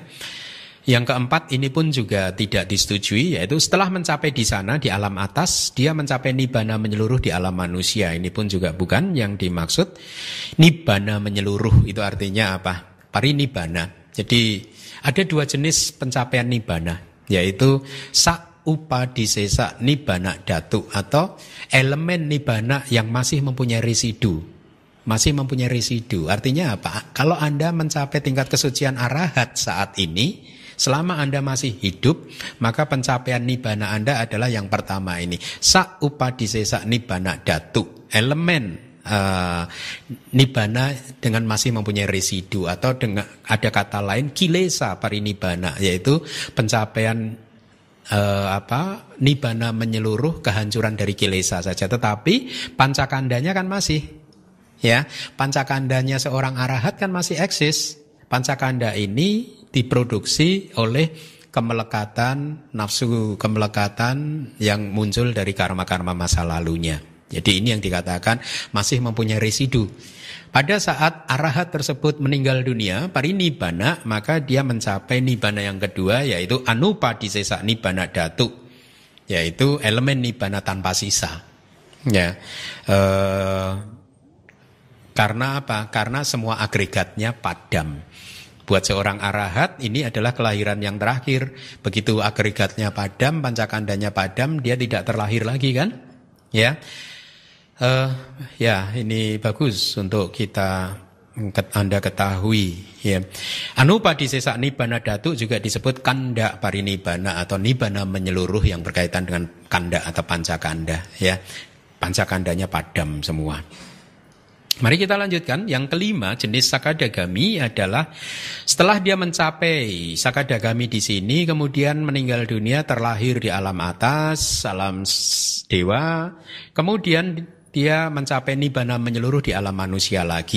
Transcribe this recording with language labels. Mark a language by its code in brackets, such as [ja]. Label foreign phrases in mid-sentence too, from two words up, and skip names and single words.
[id] Yang keempat ini pun juga tidak disetujui, yaitu setelah mencapai di sana di alam atas, dia mencapai nibbana menyeluruh di alam manusia. Ini pun juga bukan yang dimaksud. Nibbana menyeluruh itu artinya apa? Parinibbana. Jadi ada 2 jenis pencapaian nibbana, yaitu [pi] sa-upadisesa nibbana datu [id] atau elemen nibbana yang masih mempunyai residu. Masih mempunyai residu. Artinya apa? Kalau Anda mencapai tingkat kesucian arahat saat ini, selama Anda masih hidup, maka pencapaian nibbana Anda adalah yang pertama ini. [pi] Sa-upadisesa nibbana datu. [id] Elemen nibbana dengan masih mempunyai residu, atau dengan ada kata lain [pi] kilesa parinibbana, [id] yaitu pencapaian nibbana menyeluruh, kehancuran dari kilesa saja. Tetapi pancakandanya kan masih, ya. Pancakandanya seorang arahat kan masih eksis. Pancakanda ini diproduksi oleh kemelekatan, nafsu kemelekatan yang muncul dari karma-karma masa lalunya. Jadi ini yang dikatakan masih mempunyai residu. Pada saat arahat tersebut meninggal dunia, parinibbana, maka dia mencapai nibbana yang kedua, yaitu [pi] anupadisesa nibbana dhatu, [id] yaitu elemen nibbana tanpa sisa. Ya, karena apa? Karena semua agregatnya padam. Buat seorang arahat ini adalah kelahiran yang terakhir. Begitu agregatnya padam, pancakandanya padam, dia tidak terlahir lagi kan? Ya. Ya, ini bagus untuk Anda ketahui. Ya. [pi] Anupadisesa nibbana dhatu [id] juga disebut [pi] kanda parinibbana [id] atau nibbana menyeluruh yang berkaitan dengan kanda atau pancakanda. Ya, pancakandanya padam semua. Mari kita lanjutkan. Yang kelima, jenis sakadagami adalah setelah dia mencapai sakadagami di sini, kemudian meninggal dunia, terlahir di alam atas, alam dewa, kemudian dia mencapai nibbana menyeluruh di alam manusia lagi.